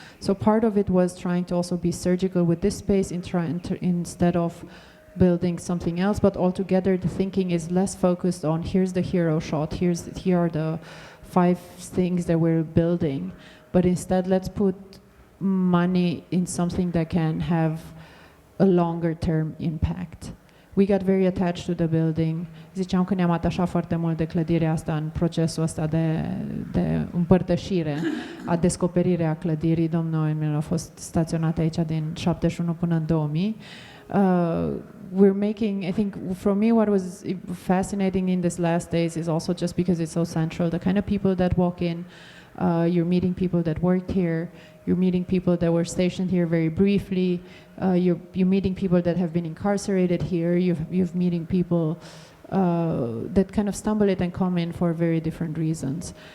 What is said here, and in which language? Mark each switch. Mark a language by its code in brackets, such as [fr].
[en] So part of it was trying to also be surgical with this space instead of building something else, but altogether the thinking is less focused on here's the hero shot, here are the 5 things that we're building, but instead let's put money in something that can have a longer term impact. We got very attached to the building. [ro] Ziceam că ne-am atașat foarte mult de clădirea asta în procesul ăsta de împărtășire, a descoperire a clădirii. Domnul Emil a fost staționat aici din 71 până în 2000. [en] We're making, I think, for me, what was fascinating in these last days is also just because it's so central. The kind of people that walk in, you're meeting people that worked here, you're meeting people that were stationed here very briefly, you're meeting people that have been incarcerated here, you're meeting people that kind of stumble it and come in for very different reasons.